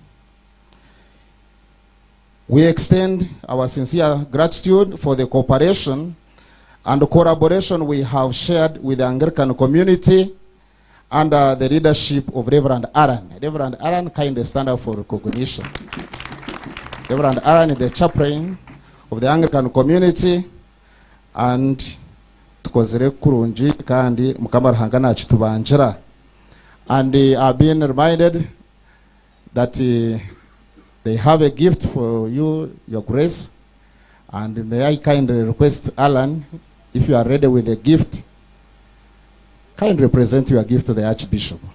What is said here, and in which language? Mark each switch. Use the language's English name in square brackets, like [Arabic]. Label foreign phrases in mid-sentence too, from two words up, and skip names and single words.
[English] We extend our sincere gratitude for the cooperation and collaboration we have shared with the Anglican community under the leadership of Reverend Aaron. Reverend Aaron kindly stand up for recognition. Reverend Aaron is the chaplain of the Anglican community, and [Nyankole] tukozere kurunji kandi Mukama Ruhanga nacu tubanjira. [English] And I've been reminded that they have a gift for you, your grace. And may I kindly request Alan, if you are ready with a gift, kindly present your gift to the Archbishop.